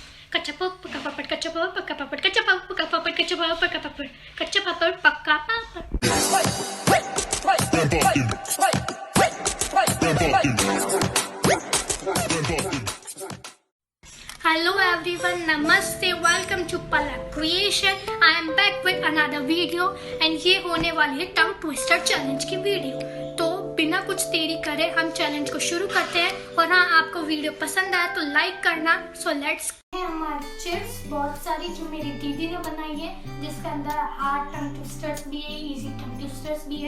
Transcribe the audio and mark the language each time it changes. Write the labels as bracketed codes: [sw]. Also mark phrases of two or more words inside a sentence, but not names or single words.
[hi] कच्चा पक्का पापड़, कच्चा पक्का पापड़, कच्चा पक्का पापड़, कच्चा पक्का पापड़, कच्चा पापड़ पक्का पापड़। [en] Hello everyone, namaste, welcome to Palak Creation. I am back with another video and [hi] ये होने वाली है [en] tongue twister challenge की वीडियो। [hi] तो बिना कुछ देरी करे हम चैलेंज को शुरू करते हैं। और हाँ, आपको वीडियो पसंद आया तो लाइक करना। [en] So let's. [hi] हमारी चिप्स बहुत सारी जो मेरी दीदी ने बनाई है, जिसके अंदर [en] hard tongue twisters [hi] भी है, [en] easy tongue twisters [hi] भी है।